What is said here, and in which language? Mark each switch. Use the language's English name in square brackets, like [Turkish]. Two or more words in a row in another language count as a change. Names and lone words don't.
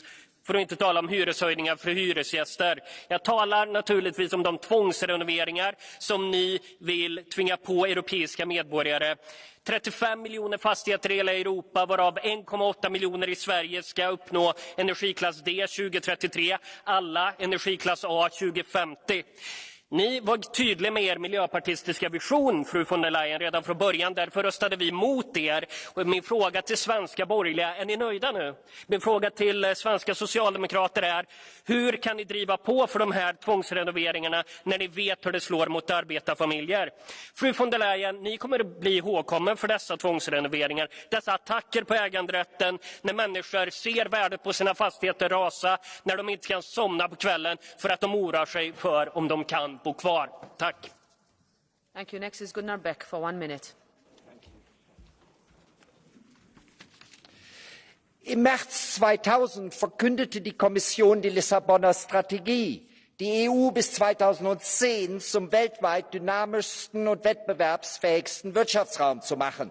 [Swedish] För att inte tala om hyreshöjningar för hyresgäster. Jag talar naturligtvis om de tvångsrenoveringar som ni vill tvinga på europeiska medborgare. 35 miljoner fastigheter i hela Europa, varav 1,8 miljoner i Sverige ska uppnå energiklass D 2033, alla energiklass A 2050. Ni var tydliga med er miljöpartistiska vision, fru von der Leyen, redan från början. Därför röstade vi mot er. Och min fråga till svenska borgerliga, är ni nöjda nu? Min fråga till svenska socialdemokrater är, hur kan ni driva på för de här tvångsrenoveringarna när ni vet hur det slår mot arbetarfamiljer? Fru von der Leyen, ni kommer att bli ihågkommen för dessa tvångsrenoveringar. Dessa attacker på äganderätten, när människor ser värdet på sina fastigheter rasa, när de inte kan somna på kvällen för att de oroar sig för om de kan bo kvar. Tack. [English] Thank you. Next is Gunnar Beck for 1 minute. [German] Im März 2000 verkündete die Kommission die Lissabonner Strategie, die EU bis 2010 zum weltweit dynamischsten und wettbewerbsfähigsten Wirtschaftsraum zu machen.